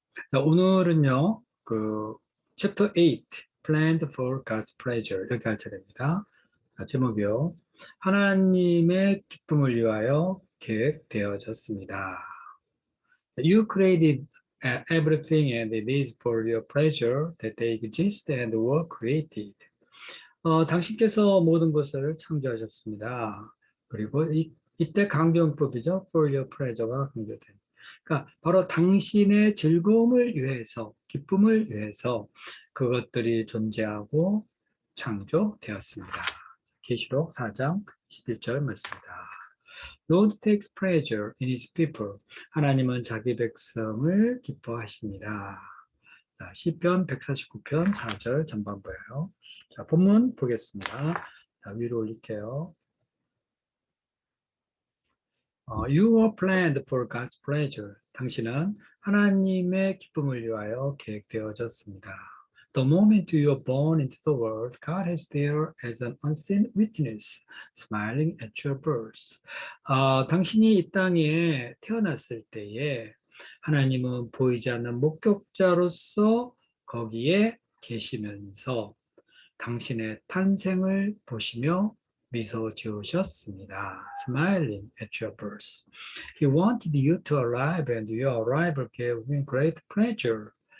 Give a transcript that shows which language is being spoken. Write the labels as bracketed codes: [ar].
[ko] 자, 오늘은요, Chapter 8, [en] Planned for God's Pleasure [ko] 여기 할 차례입니다. 자, 제목이요. 하나님의 기쁨을 위하여 계획되어졌습니다. [en] You created everything and it is for your pleasure that they exist and were created. [ko] 당신께서 모든 것을 창조하셨습니다. 그리고 이때 강조용법이죠. [en] For your pleasure가 [ko] 강조된. 그러니까 바로 당신의 즐거움을 위해서, 기쁨을 위해서 그것들이 존재하고 창조되었습니다. 계시록 4장 11절 말씀입니다. [en] Lord takes pleasure in his people. [ko] 하나님은 자기 백성을 기뻐하십니다. 자, 시편 149편 4절 전반부예요. 자, 본문 보겠습니다. 자, 위로 올릴게요. [en] You were planned for God's pleasure. [ko] 당신은 하나님의 기쁨을 위하여 계획되어졌습니다. [en] The moment you are born into the world, God is there as an unseen witness, smiling at your birth. [ko] 당신이 이 땅에 태어났을 때에 하나님은 보이지 않는 목격자로서 거기에 계시면서 당신의 탄생을 보시며 미소 지으셨습니다. [en] Smiling at your birth. He wanted you to arrive and your arrival gave him great pleasure.